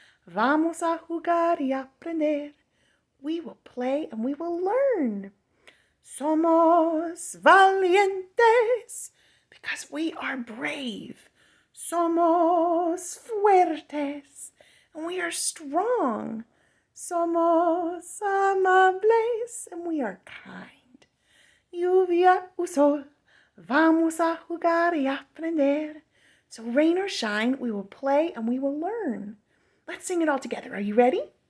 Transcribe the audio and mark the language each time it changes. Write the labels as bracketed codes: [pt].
[es] Vamos a jugar y aprender. [en] We will play and we will learn. [es] Somos valientes [en] because we are brave. [es] Somos fuertes [en] and we are strong. [es] Somos amables [en] and we are kind. [es] Lluvia o sol, vamos a jugar y aprender. [en] So rain or shine, we will play and we will learn. Let's sing it all together. Are you ready?